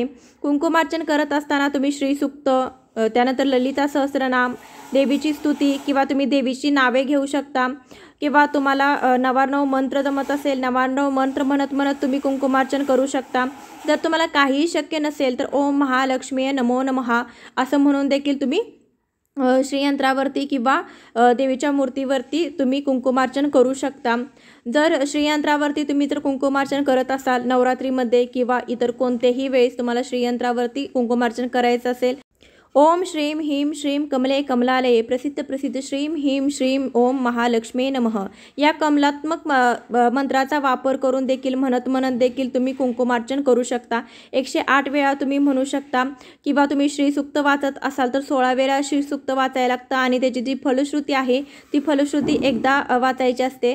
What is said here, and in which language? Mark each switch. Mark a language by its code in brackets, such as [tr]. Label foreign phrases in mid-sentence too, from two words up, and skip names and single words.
[mr] कुंकुमार्चन करत असताना तुम्ही श्रीसूक्त त्यानंतर ललिता सहस्रनाम देवीची स्तुती किंवा तुम्ही देवीची नावे घेऊ शकता किंवा तुम्हाला नवार्णव मंत्र जमत असेल नवार्णव मंत्र म्हणत म्हणत तुम्ही कुंकुमार्चन करू शकता. जर तुम्हाला काहीही शक्य नसेल तर [sa] ओम महालक्ष्मी नमो नमः [mr] असं म्हणून देखील तुम्ही श्रीयंत्रावरती किंवा देवीच्या मूर्तीवरती तुम्ही कुंकुमार्चन करू शकता. जर श्रीयंत्रावरती तुम्ही जर कुंकुमार्चन करत असाल नवरात्रीमध्ये किंवा इतर कोणत्याही वेळेस तुम्हाला श्रीयंत्रावरती कुंकुमार्चन करायचं असेल [sa] ओम श्रीं ह्रीं श्रीं कमले कमलालये प्रसिद्ध श्रीं ह्रीं श्रीं ओम महालक्ष्मी नमः [mr] या कमलात्मक मंत्राचा वापर करून देखील म्हणत देखील तुम्ही कुंकुमार्चन करू शकता. 108 वेळा तुम्ही म्हणू शकता किंवा तुम्ही श्रीसूक्त वाचत असाल तर 16 वेळा श्रीसूक्त वाचायला लागतं आणि त्याची जी फलश्रुती आहे ती फलश्रुती एकदा वाचायची असते.